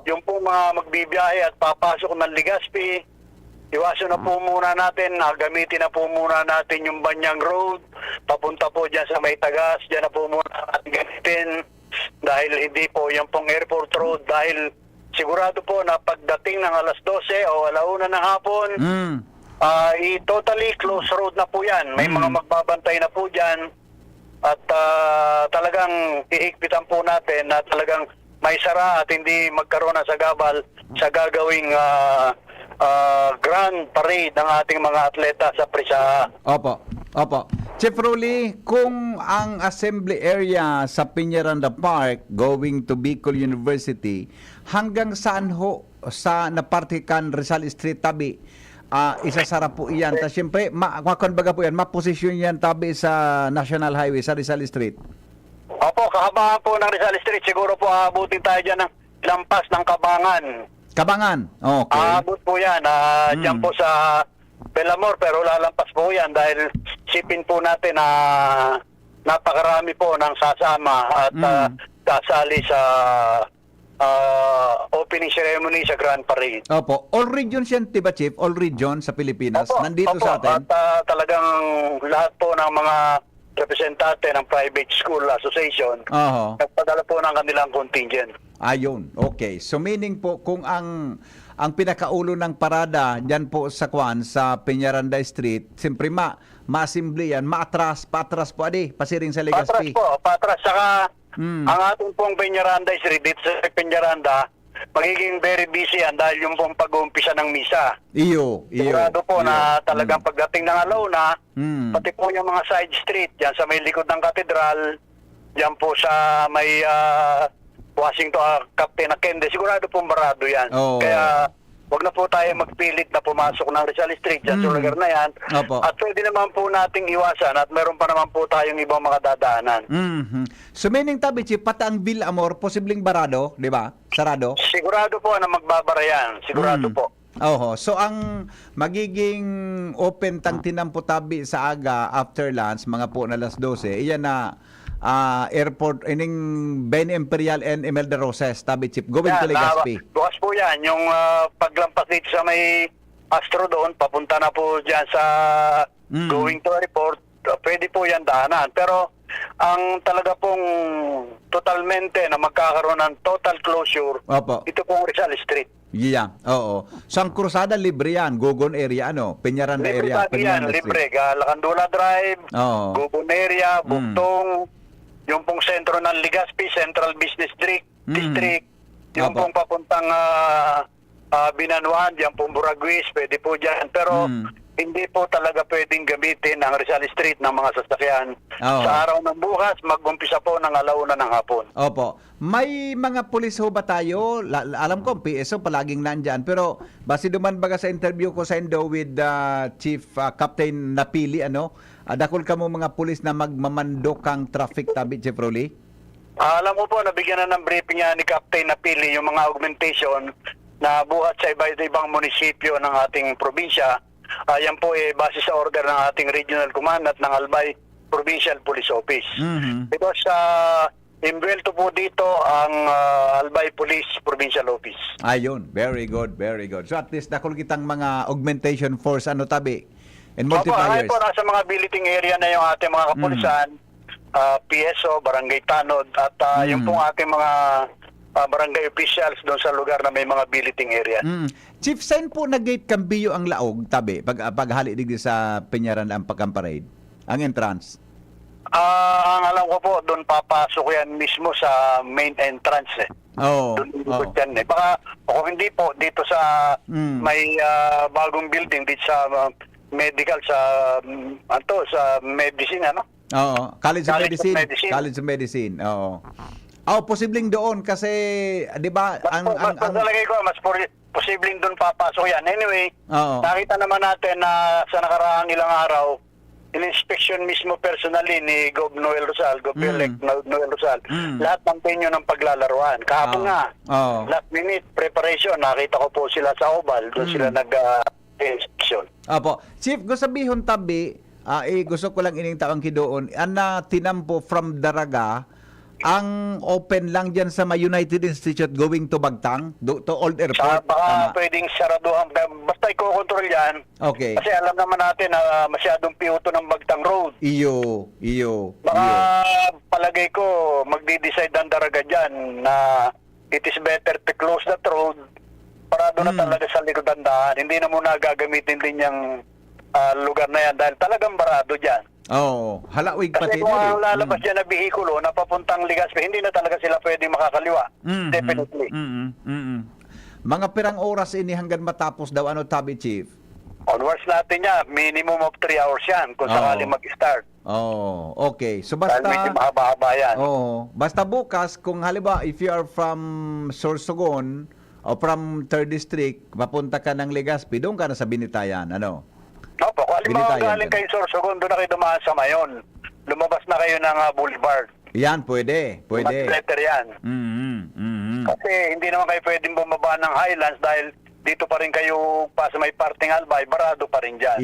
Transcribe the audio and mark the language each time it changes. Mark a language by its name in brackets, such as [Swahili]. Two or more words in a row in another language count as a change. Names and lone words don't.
[Filipino] yung pong mga magbibiyahe at papasok ng Legazpi, iwasan na po muna natin, gamitin na po muna natin yung Banyang Road, papunta po dyan sa may Tagas, dyan na po muna natin gamitin, dahil hindi po yung pong Airport Road, dahil sigurado po na pagdating ng alas 12 o alauna ng hapon, [English] totally closed road na po yan. [Filipino] May mga magbabantay na po dyan, at talagang hihigpitan po natin na talagang may sara at hindi magkaroon na sagabal sa gagawing grand parade ng ating mga atleta sa Prisa. Opo. Chief Rolly, kung ang assembly area sa Peñaranda Park [English] going to [Filipino] Bicol University, hanggang saan ho sa napartikan Rizal Street tabi, isasara po iyan. Tapos siyempre, kumbaga po yan, maposisyon yan tabi sa National Highway, sa Rizal Street. Opo, kahabaan po ng Rizal Street, siguro po aabutin tayo dyan ng lampas ng Kabangan. Kabangan? Okay. Aabot po yan, dyan po sa Belamor, pero lalampas po yan dahil sipin po natin na napakarami po ng sasama at kasali sa opening ceremony sa Grand Parade. Opo. [English] All regions [Filipino] yan, diba, Chief? [English] All regions [Filipino] sa Pilipinas? Opo, Nandito sa atin? At talagang lahat po ng mga representante ng Private School Association nagpadala po ng kanilang contingent. Ayun, okay. So meaning po, kung ang pinakaulo ng parada diyan po sa sa Peñaranda Street, siyempre maasimble yan, patras po pasiring sa Legazpi. Patras. Saka Ang ating pong Peñaranda Street, dito sa Peñaranda, magiging [English] very busy [Filipino] yan dahil yung pong pag-uumpisa ng misa. [Bikol] Iyo. [Filipino] Sigurado po na talagang pagdating ng alauna, Mm. pati po yung mga side street, yan sa may likod ng katedral, yan po sa may Washington, Captain Akende, sigurado pong barado yan. Oo. Kaya wag na po tayo magpilit na pumasok ng Rizal Street dyan sa lugar na yan. Opo. At pwede naman po nating iwasan at meron pa naman po tayong ibang mga dadaanan. Mhm. So meaning tabi Chief, pati ang Villamor posibleng barado, di ba? Sarado. Sigurado po na magbabara yan. Sigurado po. [Bikol] Oho. So ang magiging open tang tinampo tabi sa aga [English] after lunch [Bikol] mga po na alas 12, iyan na airport ining Ben Imperial and Imelda Roses tabi Chief going to Legazpi. [Filipino] Bukas po yan. Yung paglampas dito sa may Astro doon, papunta na po dyan sa [English] going to airport, [Filipino] pwede po yan daanan. Pero ang talaga pong totalmente na magkakaroon ng total closure, Opo. ito pong Rizal Street. Yeah, oo. So ang krusada libre yan, Gogon area ano, Peñaranda Libre area, tabi yan, Peñaranda libre. Street. Lacandula Drive, Oo. Gubon area, Bugtong, yung pong sentro ng Legazpi, Central Business District, yung Opo. pong papuntang Binanuan, yung pong Buraguis, pwede po dyan. Pero hindi po talaga pwedeng gamitin ang Rizal Street ng mga sasakyan. Oo. Sa araw ng bukas, mag-umpisa po ng alauna ng hapon. Opo. May mga pulis ho ba tayo? Alam ko, PSO palaging nandyan. [Bikol] Pero base duman baga sa interview ko sa Indo with Chief Captain Napili, dakol ka mo mga pulis na magmamando kang traffic tabi, Chief Rolly? [Filipino] Alam mo po, nabigyan na ng briefing ni Captain Napili yung mga augmentation na buhat sa iba-ibang munisipyo ng ating probinsya. Yan po base sa order ng ating regional command at ng Albay Provincial Police Office. Mhm. Because imbuelto po dito ang Albay Police Provincial Office. Ayun, [English] very good, very good. So at least [Bikol] dakol kitang mga [English] augmentation force [Bikol] tabi and [Filipino] Opo, multipliers. po nasa mga [English] billeting area [Filipino] na yung ating mga kapulisan, PSO, Barangay Tanod, at yung pong ating mga barangay officials doon sa lugar na may mga [English] billeting area. [Bikol] Chief, saan po nag-gate Cambillo ang laog tabi paghali digdi sa Peñaranda ang pagkamparade? [Filipino] Ang entrance? Ang alam ko po, doon papasok yan mismo sa main entrance Oo. Doon ikot yan Baka, o kung hindi po, dito sa may bagong building, dito sa medical, sa sa medicine, Oo. [English] College of College of Medicine. Medicine. College of Medicine. [Filipino] Oo. Posibleng doon kasi 'di ba ang Palagay ko, mas posibleng doon papasok yan. Anyway, Oo. nakita naman natin na sa nakaraang ilang araw, in-inspection mismo personally ni Gov. Noel Rosal, Gov-elect Noel Rosal, lahat ng venue ng paglalaruan. Kahapon nga, Oo. [English] last minute preparation, [Filipino] nakita ko po sila sa Oval, doon sila nag-inspection. Opo. Chief, gusto sabihin tabi, [Bikol] gusto ko lang ining tawang kidoon, ana tinampo [Filipino] from Daraga, ang open lang diyan sa may United Institute [English] going to [Filipino] Bagtang, to Old Airport. Baka pwedeng saraduhan, basta i-control yan. Okay. Kasi alam naman natin na masyadong piuto ng Bagtang Road. [Bikol] Iyo. [Filipino] Baka palagay ko, magdi-decide ang Daraga dyan na [English] it is better to close that road [Filipino] para doon na talaga sa likod ng daan. Hindi na muna gagamitin din yung lugar na yan dahil talagang barado dyan. Oo. Halawig Kasi pati kung ang lalabas dyan na bihikulo na papuntang Legazpi, hindi na talaga sila pwedeng makakaliwa. [English] Definitely. [Bikol] Mga pirang oras ini hanggang matapos daw tabi, Chief? [Filipino] Onwards natin yan, [English] minimum of 3 hours [Filipino] yan kung sakali mag-start. [English] Oh, okay. So [Filipino] Dahil medyo basta mahaba-haba yan. basta bukas kung halimbawa [English] if you are from Sorsogon [Filipino] o [English] from 3rd District, [Filipino] papunta ka ng Legazpi, doon ka na sa Binitayan, Opo, kung halimbawa Binitayan galing dyan. kayo Sorsogon, doon na kayo dumaan sa Mayon. Lumabas na kayo ng Boulevard. Yan, pwede. Mas better yan. Kasi hindi naman kayo pwedeng bumaba ng Highlands dahil dito pa rin kayo pa sa may parting Albay, barado pa rin dyan.